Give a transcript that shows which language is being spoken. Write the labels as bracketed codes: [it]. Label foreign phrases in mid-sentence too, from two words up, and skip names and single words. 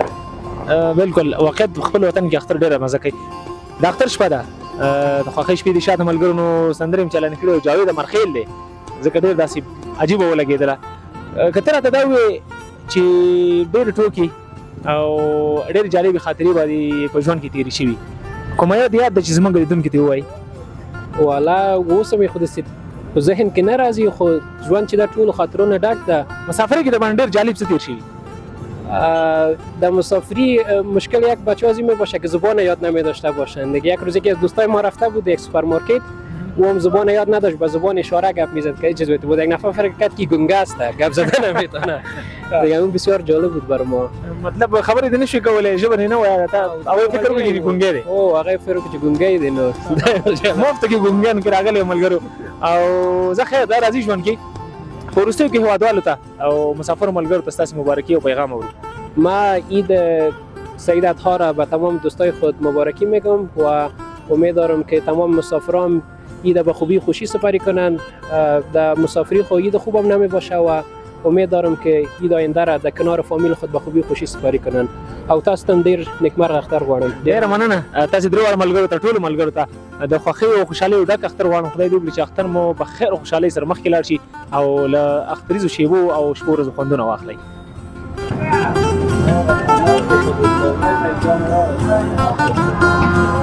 [ps] بالکل واقعیت په خپل وطن کې اختر ډېره مزه کوي د اختر شپه ده د خوښۍ شپې دي شاته ملګرو نو سندرې هم چالانې کړې او جاوید امرخیل دی ځکه ډېر داسې عجیبه ولګېدله که ته راته دا ووایې چې ډېرې ټوکې او ډېرې جالبې خاطرې به په ژوند کې تېرې شوي کومه یاد ده چې زموږ لیدونکو ته ووایي والا اوس مې خو داسې په ذهن کې نه راځي خو ژوند چې دا ټولو خاطرونه ډک ده مسافرۍ کې درباندې ډېر جالب څه تېر شوي [fa] در مسافری مشکل یک بچه‌ازی می باشه که زبان یاد نمی داشته باشند دیگه یک روزی که از دوستای ما رفته بود یک سوپرمارکت و هم زبان یاد نداشت با زبان اشاره گپ میزد که چیز بود یک نفر فکر کرد که گنگه است گپ زدن نمیتونه دیگه اون بسیار جالب بود برای ما [ps] مطلب خبرې دې نشوي کولی ژبه نه وایي هغوی فکر وکړي چې ګونګی دی او هغه فکر وکړي چې ګونګی دی نو مفته کې ګونګیان کې راغلی ملګرو او زه خیر دا راځي ژوند کې په وروستیو کې هېوادوالو ته او مسافرو ملګرو ته ستاسې مبارکي او پیغام اورو [fa] ما عید سعیدت ها را به تمام دوستای خود مبارکی میگم و امیدوارم که تمام مسافران عید به خوبی خوشی سپری کنند در مسافری خود عید خوبم نمی باشه و امیدوارم که عید آینده را در کنار فامیل خود به خوبی خوشی سپری کنند [ps] او تاسو ته ډیر نیکمرغه اختر غواړم [fa] ډیره مننه تاسو درې ملګرو ته ټولو ملګرو ته د خوښۍ او خوشحالۍ ډک اختر غواړم خدای دې وکړي چې اختر مو په خیر او خوشحالۍ سره مخکې لاړ شي او له اختریزو شیبو او شپو ورځو خوندونه واخلئ [en] Thank you.